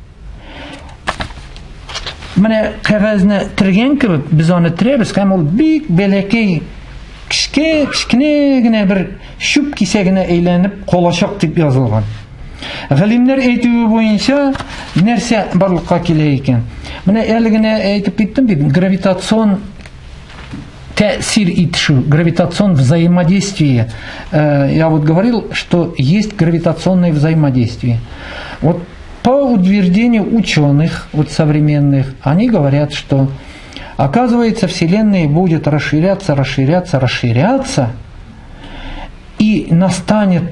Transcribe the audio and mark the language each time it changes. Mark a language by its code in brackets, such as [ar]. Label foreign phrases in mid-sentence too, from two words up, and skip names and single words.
[tt] Менә кәгазьне тиргән кебек без аны тирәбез, һәм ул бик бәләкәй кечкенә генә бер шүп кисәгенә әйләнеп калачак дип язылган. Галимнәр әйтүе буенча нәрсә барлыкка килә икән. Менә әле генә әйтеп киттем бит, гравитацион тәэсир итү, [ru] гравитацион взаимодействие. Я вот говорил, что есть гравитационное взаимодействие. Вот по утверждению ученых, вот современных, они говорят, что оказывается Вселенная будет расширяться, и настанет.